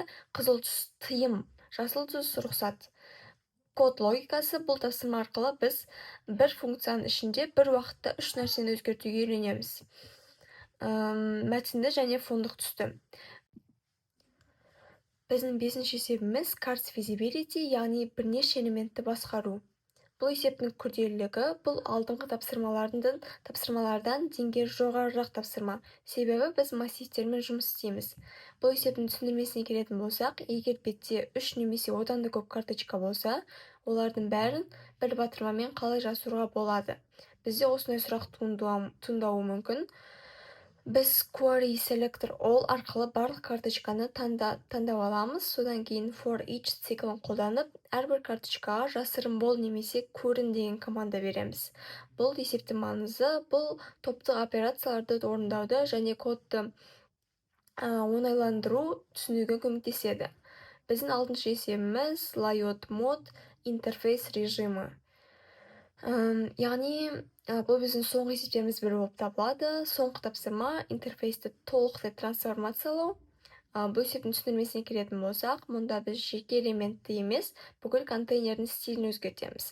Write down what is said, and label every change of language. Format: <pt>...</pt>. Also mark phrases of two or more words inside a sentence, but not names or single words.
<kk>Қызыл түс тыйым, жасыл түс рұқсат. Код логикасы, бұл тапсырма арқылы біз бір функцияның ішінде бір уақытта үш нәрсені өзгертуге үйренеміз. Мәтінді және фондық түсті. Біздің бесінші есебіміз</kk> <en>cards visibility,</en> <kk>яғни бірнеше элементті басқару. Бұл есептің күрделілігі бұл алдыңғы тапсырмалардан деңгейі жоғарырақ тапсырма. Себебі біз массивтермен жұмыс істейміз. Бұл есептің түсіндірмесіне келетін болсақ, егер бетте 3 немесе одан да көп карточка болса, олардың бәрін бір батырмамен қалай жасыруға болады? Бізде осындай сұрақ туындауы мүмкін. Біз</kk> <en>query selector all</en> <kk>арқылы барлық карточканы таңдап аламыз. Содан кейін</kk> <en>for each</en> <kk>циклін қолданып, әрбір карточкаға жасырын бол немесе көрін деген команда береміз. Бұл есептің маңызы, бұл топтық операцияларды орындауды және кодты оңайландыру түсінуге көмектеседі. Біздің алтыншы есебіміз</kk> <en>layout mode</en> <kk>интерфейс режимі. Яғни бұл біздің соңғы есептеріміз бірі болып табылады. Соңғы тапсырма интерфейсті толықтай трансформациялау. Бұл есептің түсіндірмесіне келетін болсақ, мұнда біз жеке элементті емес, бүкіл контейнердің стилін өзгертеміз.</kk>